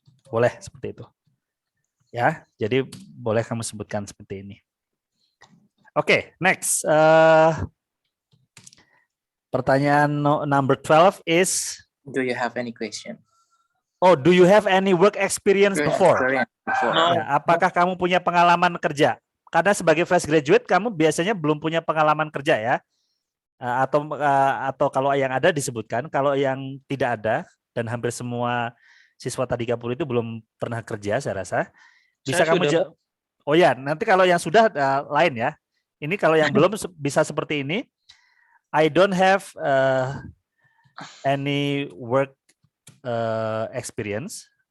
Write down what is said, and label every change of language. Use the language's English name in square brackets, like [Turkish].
[Indonesian] Boleh seperti itu. Ya, jadi boleh kamu sebutkan seperti ini. Oke, next. [English] Pertanyaan number 12 is, Do you have any question? oh, do you have any work experience before? No. [Indonesian] Ya, apakah kamu punya pengalaman kerja? Karena sebagai fresh graduate kamu biasanya belum punya pengalaman kerja ya. Atau kalau yang ada disebutkan, kalau yang tidak ada dan hampir semua siswa Tadikapuri itu belum pernah kerja saya rasa. Bisa Saya kamu sudah, oh ya, nanti kalau yang sudah lain ya. Ini kalau yang belum bisa seperti ini. [English] I don't have any work experience.